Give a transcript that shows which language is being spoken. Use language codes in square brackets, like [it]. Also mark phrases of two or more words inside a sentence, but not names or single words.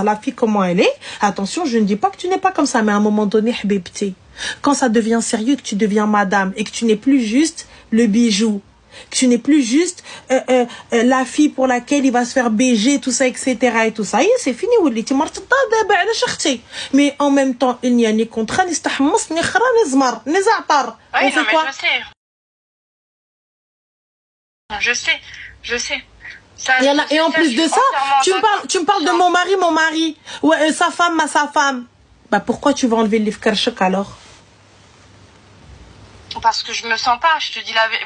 [fr] La fille, comment elle est? Attention, je ne dis pas que tu n'es pas comme ça, mais à un moment donné, petit. Quand ça devient sérieux, que tu deviens madame, et que tu n'es plus juste le bijou, que tu n'es plus juste la fille pour laquelle il va se faire baiser, tout ça, etc. et tout ça. C'est fini. Mais en même temps, il n'y a ni contrat, ni stahmos, ni khra, ni zmar, ni za'tar. On fait quoi? Je sais. Ça, Et en plus de ça, tu me parles de mon mari. Ouais, sa femme, sa femme. Bah pourquoi tu vas enlever le livre Karchak alors? Parce que je me sens pas, je te dis la vérité.